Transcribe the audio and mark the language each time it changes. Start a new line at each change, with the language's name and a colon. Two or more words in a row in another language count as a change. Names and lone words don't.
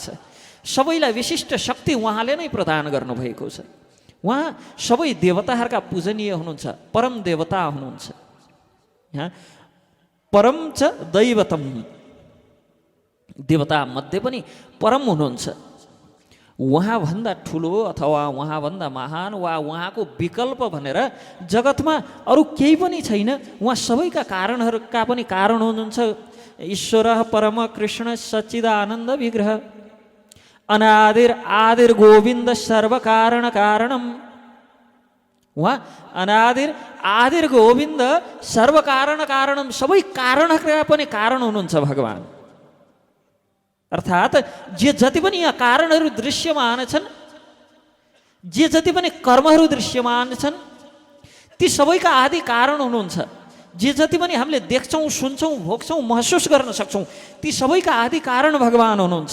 Nepali: सबैलाई विशिष्ट शक्ति उहाँले नै प्रदान गर्नुभएको छ। उहाँ सबै देवताहरूका पूजनीय हुनुहुन्छ, परम देवता हुनुहुन्छ। यहाँ
Sanskrit: परम च दैवतम,
Nepali: देवता मध्ये पनि परम हुनुहुन्छ। उहाँभन्दा ठुलो अथवा उहाँभन्दा महान वा उहाँको विकल्प भनेर जगतमा अरू केही पनि छैन। उहाँ सबैका कारणहरूका पनि कारण हुनुहुन्छ।
Sanskrit: ईश्वर परम कृष्ण सच्चिदानन्द विग्रह अनादिर आदिर गोविन्द सर्वकारण कारणम। उहाँ अनादिर आदिर गोविन्द सर्वकारण कारणम,
Nepali: सबै कारणहरूका पनि कारण हुनुहुन्छ भगवान। अर्थात् जे जति पनि यहाँ कारणहरू दृश्यमान छन्, जे जति पनि कर्महरू दृश्यमान छन्, ती सबैका आदि कारण हुनुहुन्छ। जे जति पनि हामीले देख्छौँ, सुन्छौँ, भोग्छौँ, महसुस गर्न सक्छौँ, ती सबैका आदि कारण भगवान हुनुहुन्छ।